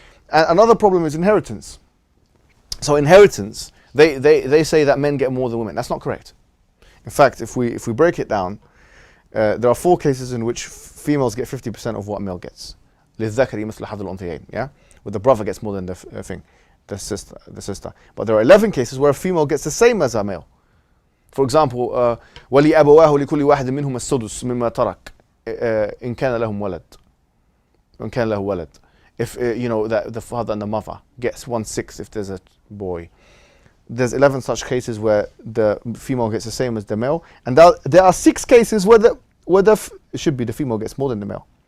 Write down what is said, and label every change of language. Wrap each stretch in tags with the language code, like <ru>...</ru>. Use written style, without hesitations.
<en>And another problem is inheritance. So inheritance, they say that men get more than women. That's not correct. In fact, if we break it down, there are 4 cases in which females get 50% of what a male gets.</en> <ar>للذكر مثل حظ الأنثيين, yeah, where the brother gets more than the sister.</ar> <en>But there are 11 cases where a female gets the same as a male. For example,</en> <ar>ولأبواه لكل واحد منهم السدس مما ترك إن كان لهم ولد. إن كان له ولد.</ar> <en>If that the father and the mother gets 1/6 if there's a boy. There's 11 such cases where the female gets the same as the male, and there are 6 cases where it should be the female gets more than the male.</en>